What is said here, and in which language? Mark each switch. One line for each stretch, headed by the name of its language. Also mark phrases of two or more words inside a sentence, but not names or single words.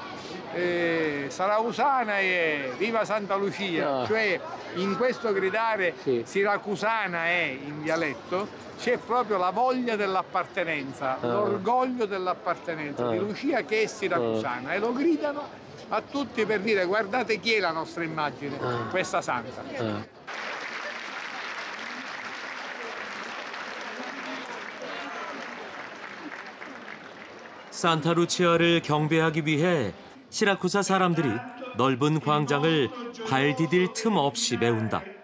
Italian: Sarausana e viva Santa Lucia, cioè in questo gridare siracusana è in dialetto c'è proprio la voglia dell'appartenenza, l'orgoglio dell'appartenenza di Lucia che è siracusana e lo gridano a tutti per dire guardate chi è la nostra immagine, questa santa.
Korean: 산타루치아를 경배하기 위해 시라쿠사 사람들이 넓은 광장을 발 디딜 틈 없이 메운다.